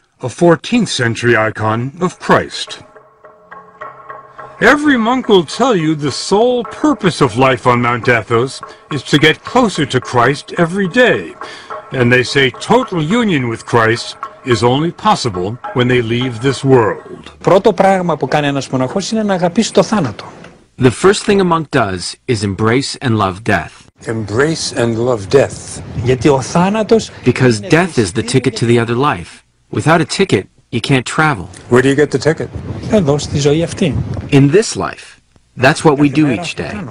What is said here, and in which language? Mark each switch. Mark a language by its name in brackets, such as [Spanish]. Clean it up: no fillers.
[English] A 14th century icon of Christ. Every monk will tell you the sole purpose of life on Mount Athos is to get closer to Christ every day. And they say total union with Christ is only possible when they leave this world. [Greek] Πρώτο πράγμα που κάνει ένας μοναχός είναι να αγαπήσει το θάνατο. [English] The first thing a monk does is embrace and love death. Embrace and love death. [Greek] Γιατί ο θάνατος... [English] Because death is the ticket to the other life. Without a ticket, you can't travel. Where do you get the ticket? [Greek] Εδώ στη ζωή αυτή. [English] In this life. That's what we do each day.